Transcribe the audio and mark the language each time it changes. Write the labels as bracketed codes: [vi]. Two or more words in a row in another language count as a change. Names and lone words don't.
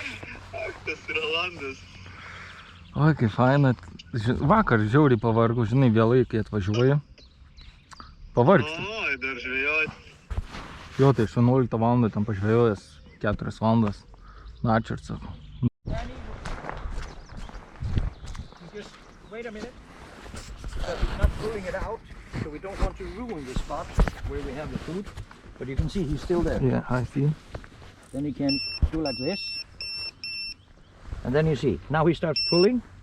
[lt] Tas yra landas. Oi, kaip faina. Vakar žiauriai pavargau, žinai, vėlai, kai atvažiuoju. Pavargsti. Oi, dar žvėjoti. Jo, tai 11 valandą tam pažvėjojęs 4 valandas. Na, ačiū ir sakau. [en] Wait a minute. So he's not pulling it out, so we don't want to ruin the spot where we have the food. But you can see he's still there. Yeah, I see. Then he can do like this. And then you see, now he starts pulling.